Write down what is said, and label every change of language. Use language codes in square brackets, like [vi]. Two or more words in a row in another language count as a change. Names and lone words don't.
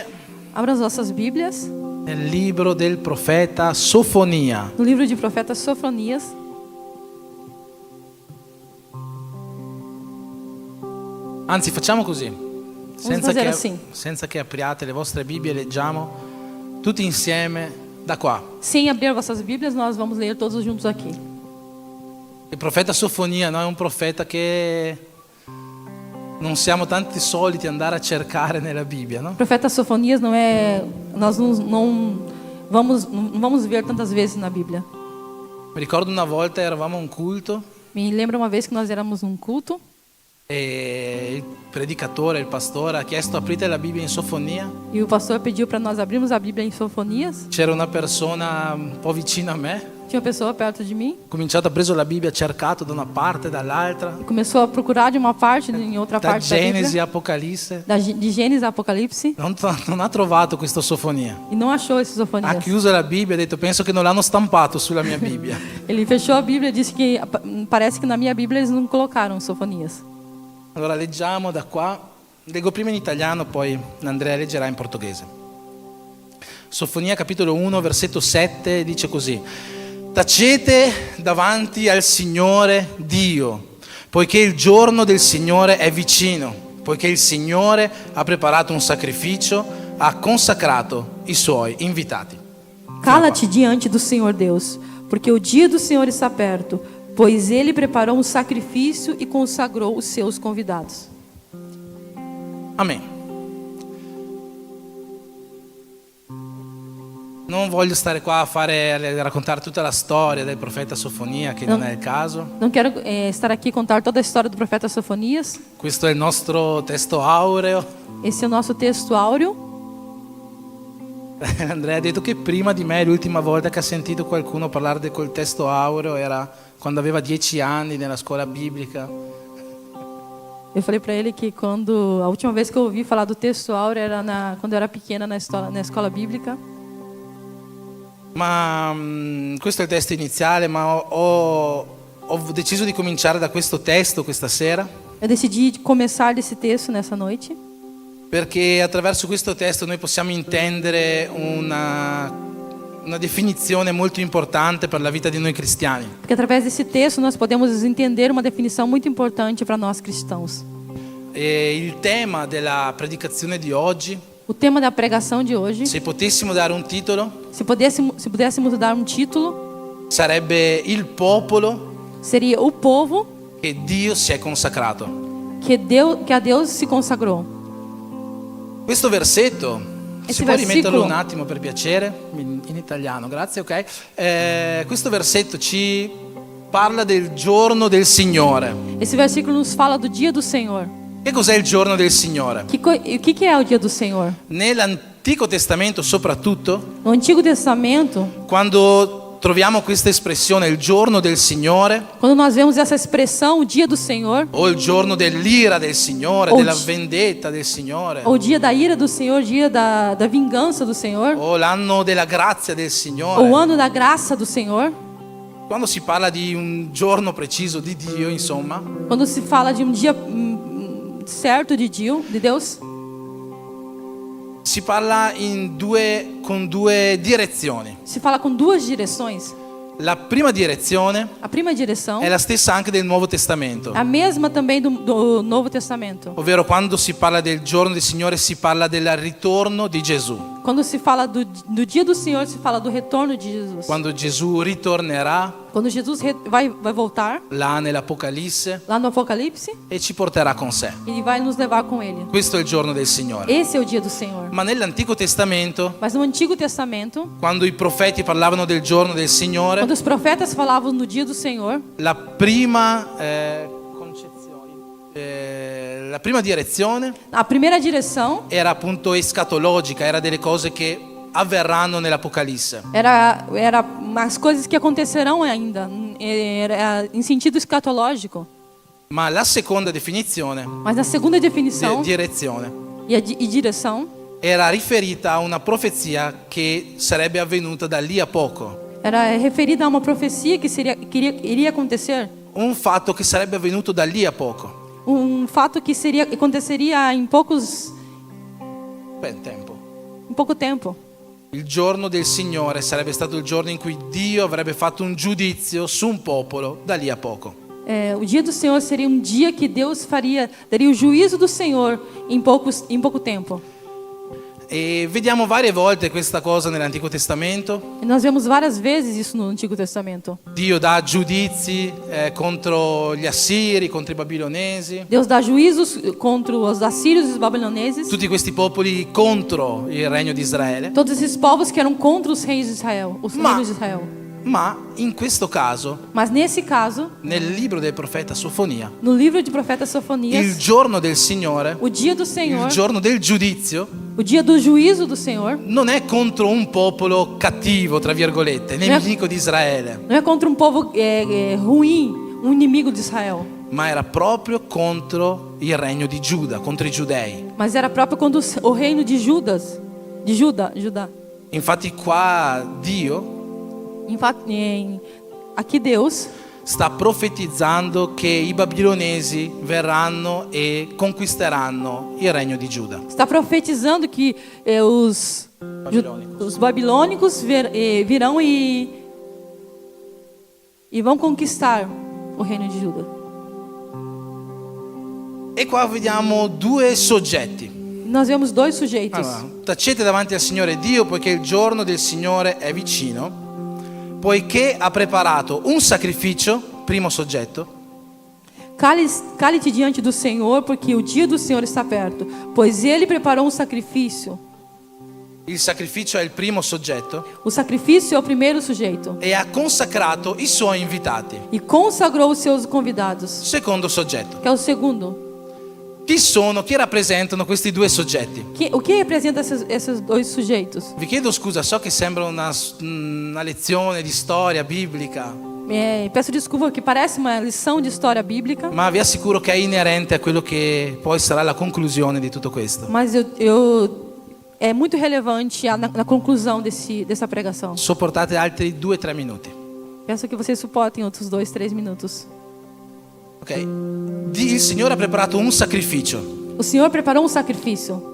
[pt] Abra as vossas Bíblias [it] nel libro del profeta Sofonia. [pt] no livro de profeta Sofonias. [it] Anzi, facciamo così. [pt] fazer [it] Senza che apriate le vostre Bibbie, leggiamo tutti insieme da qua. [pt] Sem abrir vossas Bíblias, nós vamos ler todos juntos aqui. [it] Il profeta Sofonia, no, è un profeta che non siamo tanti soliti andare a cercare nella Bibbia, no? [pt] O profeta Sofonias nós não vamos ver tantas vezes na Bíblia. [it] Mi ricordo una volta eravamo a un culto [pt] Me lembra uma vez que nós éramos num culto [it] e il predicatore, il pastore ha chiesto aprite la Bibbia in Sofonia. [pt] e o pastor pediu para nós abrirmos a Bíblia em Sofonias. [it] C'era una persona un po' vicina a me, [pt] Tinha uma pessoa perto de mim, [it] ha preso la Bibbia, ha cercato da una parte e dall'altra, [pt] começou a procurar de uma parte em outra [it] da [pt] parte da [it] Genesi [pt] Bíblia, [it] a Apocalisse, [pt] de Gênesis a Apocalipse, [it] non ha trovato questa Sofonia. [pt] e não achou esse [it] Ha [pt] Sofonias. [it] chiuso la Bibbia e ha detto penso che non l'hanno stampato sulla mia Bibbia. [pt] Ele fechou a Bíblia e disse que parece que na minha Bíblia eles não colocaram Sofonias. [it] Allora leggiamo da qua, leggo prima in italiano, poi Andrea leggerà in portoghese. Sofonia capitolo 1 versetto 7 dice così: tacete davanti al Signore Dio, poiché il giorno del Signore è vicino, poiché il Signore ha preparato un sacrificio, ha consacrato i suoi invitati. [pt] Cala-te diante do Senhor Deus, porque o dia do Senhor está perto, pois Ele preparou um sacrifício e consagrou os seus convidados. Amen. [it] Non voglio stare qua a raccontare tutta la storia del profeta Sofonia, che non è il caso. [pt] Não quero estar aqui e contar toda a história do profeta Sofonias. [it] Questo è il nostro testo aureo. [pt] Esse é o nosso texto áureo. [it] Andrea ha detto che prima di me l'ultima volta che ha sentito qualcuno parlare del col testo aureo era quando aveva 10 anni nella scuola biblica. [pt] Eu falei para ele que a última vez que eu ouvi falar do texto áureo era quando eu era pequena na escola bíblica. [it] Ma questo è il testo iniziale, ma ho deciso di cominciare da questo testo questa sera, [pt] Eu decidi começar desse texto nessa noite, [it] perché attraverso questo testo noi possiamo intendere una definizione molto importante per la vita di noi cristiani. [pt] porque através desse texto nós podemos entender uma definição muito importante para nós cristãos. [it] E il tema della predicazione di oggi, [pt] O tema da pregação de hoje, [it] se potessimo dare un titolo, [pt] se pudéssemos dar um título, [it] sarebbe il popolo [pt] seria o povo [it] che Dio si è consacrato. [pt] que a Deus se consagrou. [it] Questo versetto, [pt] Esse [it] si può rimetterlo [pt] versicolo- [it] un attimo per piacere? In italiano, grazie, ok. Questo versetto ci parla del giorno del Signore. [pt] Esse versículo nos fala do dia do Senhor. [it] Che cos'è il giorno del Signore? [pt] O que é o dia do Senhor? [it] Nell'Antico Testamento soprattutto, [pt] No Antigo Testamento, [it] quando troviamo questa espressione, il giorno del Signore, [pt] quando nós vemos essa expressão, o dia do Senhor, [it] o il giorno dell'ira del Signore, [pt] O [it] della gi- vendetta del Signore, [pt] ou o dia da ira do Senhor, o dia da vingança do Senhor, [it] o l'anno della grazia del [pt] ou o [it] Signore, [pt] ano da graça do Senhor, [it] Quando si parla di un giorno preciso di Dio, insomma, [pt] Quando se fala de um dia certo de Deus, [it] si parla con due direzioni. [pt] se fala com duas direções. [it] La prima direzione [pt] A prima direção [it] è la stessa anche del Nuovo Testamento, [pt] é a mesma também do Novo Testamento. [it] ovvero quando si parla del giorno del Signore si parla del ritorno di Gesù. [pt] Quando se fala do dia do Senhor, se fala do retorno de Jesus. [it] Quando Gesù ritornerà [pt] Quando Jesus vai voltar, [it] là nell'Apocalisse [pt] lá no Apocalipse, [it] e ci porterà con sé. [pt] ele vai nos levar com ele. [it] Questo è il giorno del Signore. [pt] Esse é o dia do Senhor. [it] Ma nell'Antico Testamento, [pt] Mas no Antigo Testamento, [it] quando i profeti parlavano del giorno del Signore, [pt] quando os profetas falavam no dia do Senhor, [it] la prima direzione [pt] a primeira direção [it] era appunto escatologica, era delle cose che avverranno nell'Apocalisse. [pt] era as coisas que acontecerão ainda, era em sentido escatológico. [it] Ma la seconda definizione, [pt] Mas na segunda definição [it] direzione, [pt] e direção, [it] era riferita a una profezia che sarebbe avvenuta da lì a poco. [pt] era referida a uma profecia que iria acontecer, [it] Un fatto che sarebbe avvenuto da lì a poco. [pt] fato que aconteceria em pouco tempo. [it] Il giorno del Signore sarebbe stato il giorno in cui Dio avrebbe fatto un giudizio su un popolo da lì a poco. [pt] O dia do Senhor seria um dia que Deus daria o juízo do Senhor em pouco tempo. [it] E vediamo varie volte questa cosa nell'Antico Testamento. [pt] E nós vemos várias vezes isso no Antigo Testamento. [it] Dio dà giudizi contro gli assiri, contro i babilonesi. [pt] Deus dá juízos contra os assírios e os babiloneses. [it] Tutti questi popoli contro il regno di Israele. [pt] Todos esses povos que eram contra os reis de Israel, os reinos de Israel. [it] Ma in questo caso, [pt] Mas nesse caso, [it] nel libro del profeta Sofonia, [pt] no livro de profeta [it] il [pt] Sofonias, [it] giorno del Signore, [pt] o dia do [it] il [pt] Senhor, [it] giorno del giudizio, [pt] o dia do juízo do Senhor, [it] non è contro un popolo cattivo, tra virgolette, nemico di Israele, [pt] não é contra um povo ruim, um inimigo de Israel, [it] ma era proprio contro il regno di Giuda, contro i giudei. [pt] mas era próprio quando o reino de Judá. [it] Infatti qua Dio [pt] Aqui Deus [it] sta profetizzando che i babilonesi verranno e conquisteranno il regno di Giuda. [pt] está profetizando que os babilônicos virão e vão conquistar o reino de Judá. [it] E qua vediamo due soggetti. [pt] Nós vemos dois sujeitos. [it] Allora, tacete davanti al Signore Dio poiché il giorno del Signore è vicino, poiché ha preparato un sacrificio, primo soggetto, [pt] Cale-te diante do Senhor, porque o dia do Senhor está perto, pois Ele preparou um sacrifício. [it] il sacrificio è il primo soggetto, [pt] O sacrifício é o primeiro sujeito. [it] e ha consacrato i suoi invitati, [pt] E consagrou os seus convidados, [it] secondo soggetto. [pt] que é o segundo. [it] Chi rappresentano questi due soggetti? [pt] O que representa esses dois sujeitos? [it] Vi chiedo scusa, so che sembra una lezione di storia biblica, [pt] Peço desculpa, que parece uma lição de história bíblica, [it] ma vi assicuro che è inerente a quello che poi sarà la conclusione di tutto questo. [pt] mas é muito relevante na conclusão dessa pregação. [it] Sopportate altri 2-3 minuti. [pt] Peço que vocês suportem outros 2-3 minutos. Ok? [it] Il Signore ha preparato un sacrificio. [pt] O Senhor preparou um sacrifício.